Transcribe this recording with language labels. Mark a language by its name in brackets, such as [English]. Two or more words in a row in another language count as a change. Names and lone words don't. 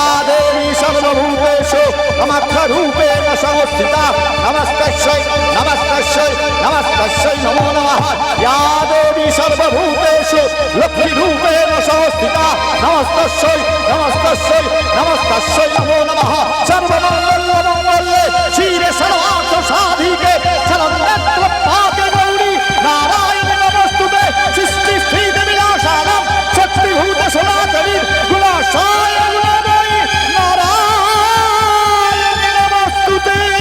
[Sanskrit] देवी सर्वभूतेषु कामाख्यारूपेण संस्थिता नमस्तस्यै नमस्तस्यै नमस्तस्यै नमो नमः या देवी सर्वभूतेषु लक्ष्मीरूपेण संस्थिता नमस्तस्यै नमस्तस्यै नमस्तस्यै नमो नमः सर्वमङ्गल मङ्गले शिवे सर्वार्थ साधिके शरण्यत्र पाके गौरी नारायण नमस्तुते सृष्टि स्थिति विनाशानां शक्तिभूत सनातनी गुणाशाय गुणमयी नारायण नमस्तुते সৃষ্টি স্থিতি বিনাশানাং শক্তিভূত সনাতনী গুণাশায় গুণময়ী নারায়ণ নমস্তুতে।